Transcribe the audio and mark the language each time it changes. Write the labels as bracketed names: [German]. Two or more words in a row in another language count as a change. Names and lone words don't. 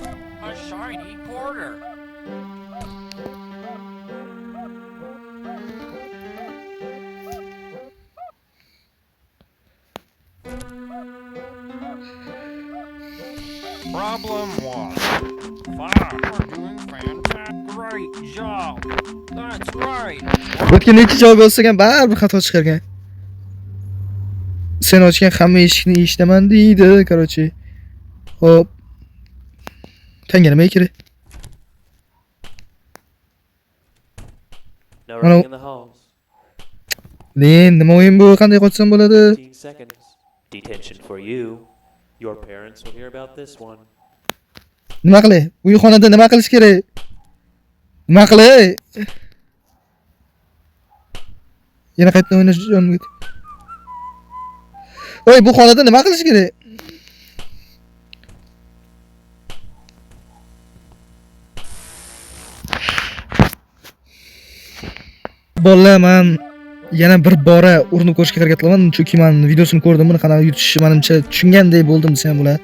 [English] A shiny quarter. Problem 1. 5. You're doing fantastic. Great job. That's right. [Uzbek] o'tgan 2 javob yozsagan baribir xato chiqargan. Sen ochgan hamma eshikni eshitaman deydi, короче. Xo'p. Tanga nima kerak? [English] No running in the halls. [Uzbek] Len, nima o'yin bu? Qanday qochsam bo'ladi? [English] 15 seconds. Detention for you. Your parents will hear about this one. [Uzbek] Nima qilay? Bu xonada nima qilish kerak? Nima qilay? Yana qaytdan o'ynash jonim ketdi. Voy, bu xonada nima qilish kerak? Bolalar, men yana bir bora urinib ko'rishga harakat qilaman, chunki men videosini ko'rdim, buni qanaqa yutishi menimcha tushungandek bo'ldim desam bo'ladi.